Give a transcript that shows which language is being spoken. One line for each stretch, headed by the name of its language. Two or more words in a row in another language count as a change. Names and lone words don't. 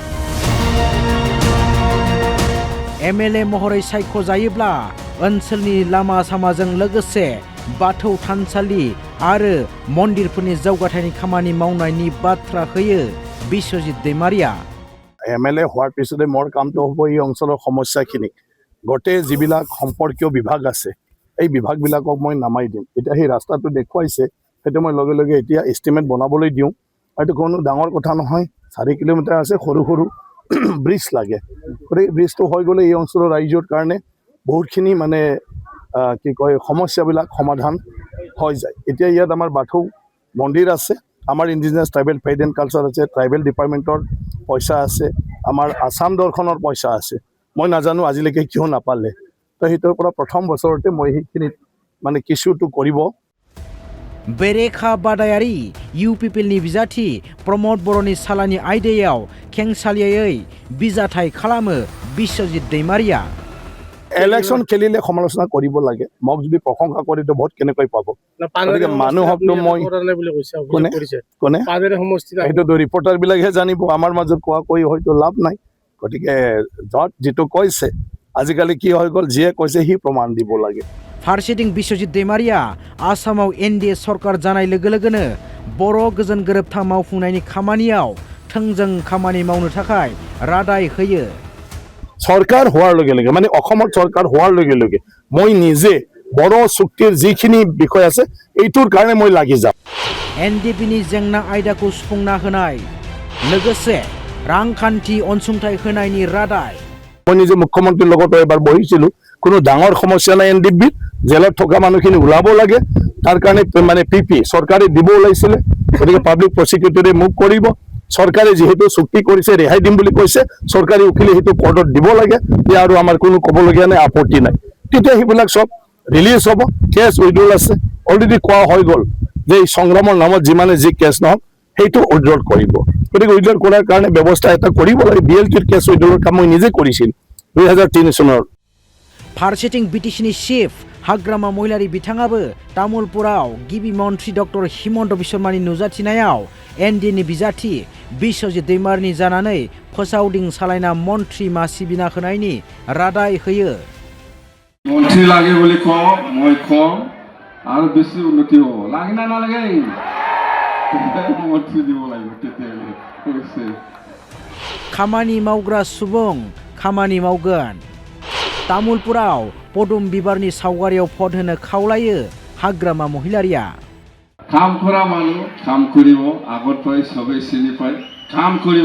Bodo: एमएलए महरै सायख'जायोब्ला ओनसोलनि लामा सामाजों लोगोसे बाथौ थानसालि आरो मन्दिरफोरनि जौगाथायनि खामानि मावनायनि बाथ्रा होयो बिश्वजित दैमारिया।
Assamese: एमएलए হোৱাৰ পিছতে মোৰ কামটো হ'ব এই অঞ্চলৰ সমস্যাখিনি গোটেই যিবিলাক সম্পৰ্কীয় বিভাগ আছে এই বিভাগবিলাকক মই নামাই দিম। এতিয়া সেই ৰাস্তাটো দেখুৱাইছে সেইটো মই লগে লগে এতিয়া এষ্টিমেট বনাবলৈ দিওঁ। এইটো কোনো ডাঙৰ কথা নহয়, 4 কিলোমিটাৰ আছে, সৰু সৰু ব্ৰিজ লাগে। গতিকে ব্ৰিজটো হৈ গ'লে এই অঞ্চলৰ ৰাইজৰ কাৰণে বহুতখিনি মানে কি কয় সমস্যাবিলাক সমাধান হৈ যায়। এতিয়া ইয়াত আমাৰ বাথৌ মন্দিৰ আছে, আমাৰ ইণ্ডিজিনাছ ট্ৰাইবেল ফেড এণ্ড কালচাৰ আছে,
English: Tribal Department
Assamese: পইচা আছে, আমাৰ আসাম দৰ্শনৰ পইচা আছে। মই নাজানো আজিলৈকে কিয় নাপালে। তো সেইটোৰ পৰা প্ৰথম বছৰতে মই সেইখিনিত মানে কিছুটো কৰিব।
Bodo: बेरेखा बादायारि इउपिपिएलनि बिजाथि प्रमोद बर'नि सालानि आयदायाव खेंसालियायै बिजाथाय खालामो बिश्वजित दैमारिया।
Assamese: ইলেকশ্যন খেলিলে সমালোচনা কৰিব লাগে। মোক যদি প্ৰশংসা কৰি তো ভোট কেনেকৈ পাব? গতিকে মানুহকতো মই কোনে সেইটোতো ৰিপৰ্টাৰবিলাকহে জানিব, আমাৰ মাজত কোৱা কৈ হয়তো লাভ নাই। গতিকে য'ত যিটো কৈছে আজিকালি কি হৈ গ'ল, যিয়ে কৈছে সি প্ৰমাণ দিব লাগে।
Bodo: फारसेथिं बिश्वजित दैमारिया आसामाव एनडीए सरकार जानाय लोगो लोगोनो बर' गोजोन गोरोबथा मावफुंनायनि खामानियाव थोंजों खामानि मावनो थाखाय रादाय होयो।
Assamese: सरकार হোৱাৰ লগে লগে মানে অসমৰ চৰকাৰ হোৱাৰ লগে লগে মই নিজে বড়ো চুক্তিৰ যিখিনি বিষয় আছে এইটোৰ কাৰণে মই লাগি যাম।
Bodo: एनडीएफबिनि जेंना आयदाखौ सुफुंना होनाय लोगोसे रांखान्थि अनसुंथाइ होनायनि रादाय।
Assamese: মই নিজে মুখ্যমন্ত্ৰীৰ লগত এবাৰ বহিছিলোঁ, কোনো ডাঙৰ সমস্যা নাই এনডিএফবিত, জেলত থকা মানুহখিনি ওলাব লাগে, তাৰ কাৰণে মানে পিপি চৰকাৰে দিব ওলাইছিলে। গতিকে
English: Public Prosecutor
Assamese: মুভ কৰিব। চৰকাৰে যিহেতু চুক্তি কৰিছে ৰেহাই দিম বুলি কৈছে, চৰকাৰী উকিলে সেইটো কোৰ্টত দিব লাগে, আৰু আমাৰ কোনো ক'বলগীয়া নাই, আপত্তি নাই। তেতিয়া সেইবিলাক চব ৰিলিজ হ'ব।
English: case withdrawal
Assamese: আছে, অলৰেডি কোৱা হৈ গ'ল যে এই সংগ্ৰামৰ নামত যিমানে যি কেছ নহওক সেইটো উইড্ৰল কৰিব। গতিকে উইড্ৰল কৰাৰ কাৰণে ব্যৱস্থা এটা কৰিব লাগে। বিএলটিৰ
English: case withdrawal
Assamese: কাম মই নিজে কৰিছিলোঁ 2003 চনৰ।
Bodo: फारसेथिं बिटिसिनि चिफ हाग्रामा महिलारि बिथाङाबो तामुलपुराव गिबि मन्त्री डक्टर हिमन्त बिश्वशर्मानि नुजाथिनायाव एनडीएनि बिजाथि बिश्वजित दैमारिनि जानानै फोसावदिं सालायना मन्त्री मासि बिना होनायनि रादाय होयो।
Assamese: मन्त्री লাগে বুলি কওঁ, মই কওঁ আৰু বেছি উন্নতি হ'ব লাগে না নালাগে, मन्त्री দিব লাগিব তেতিয়ালৈ কৈছে।
Bodo: खामानि मावग्रा सुबुं खामानि मावगोन। तामुलपुराव पदुम बिबारनि सावगारियाव फट होनो खावलायो हाग्रामा महिलारिया।
Assamese: কাম কৰা মানুহ কাম কৰিব, আগৰ পৰাই সবেই চিনি পায়, কাম কৰিব।